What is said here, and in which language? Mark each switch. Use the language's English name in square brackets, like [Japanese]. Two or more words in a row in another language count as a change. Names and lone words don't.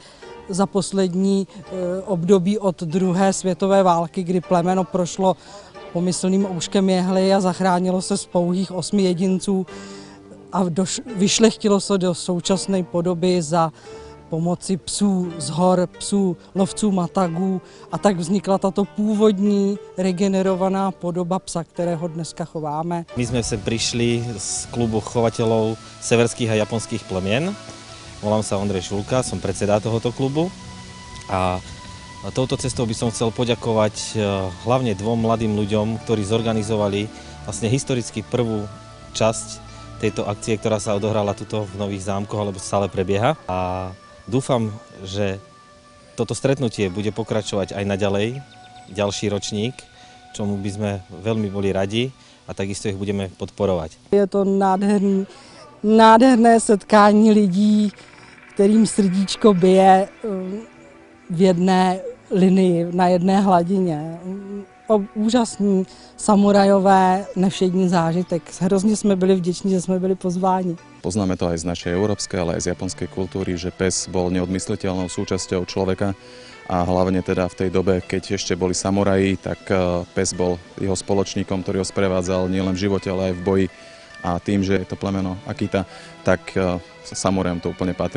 [Czech] za poslední období od druhé světové války, kdy plemeno prošlo pomyslným ouškem jehly a zachránilo se z pouhých 8 jedinců a vyšlechtilo se do současné podoby za pomoci psů z hor, psů lovců matagů a tak vznikla tato původní regenerovaná podoba psa, kterého dneska chováme. [Slovak] My sme sem prišli z klubu chovateľov severských a japonských plemien. Volám sa Ondrej Šulka, som predseda tohoto klubu a touto cestou by som chcel poďakovať hlavne dvom mladým ľuďom, ktorí zorganizovali vlastne historicky prvú časť tejto akcie, ktorá sa odohrala tuto v Nových Zámkoch, alebo stále prebieha. A dúfam, že toto stretnutie bude pokračovať aj naďalej, ďalší ročník, čomu by sme veľmi boli radi a takisto ich budeme podporovať. [Czech] Je to nádherné setkání lidí, kterým srdíčko bije v jedné linii, na jedné hladině. Úžasný samurajové nevšední zážitek. Hrozně jsme byli vděční, že jsme byli pozváni. [Slovak] Poznáme to aj z našej európskej, ale aj z japonskej kultúry, že pes bol neodmysliteľnou súčasťou človeka a hlavne teda v tej dobe, keď ešte boli samuraji, tak pes bol jeho spoločníkom, ktorý ho sprevádzal nielen v živote, ale aj v boji. A tým, že je to plemeno Akita, tak samurajom to úplne patrí.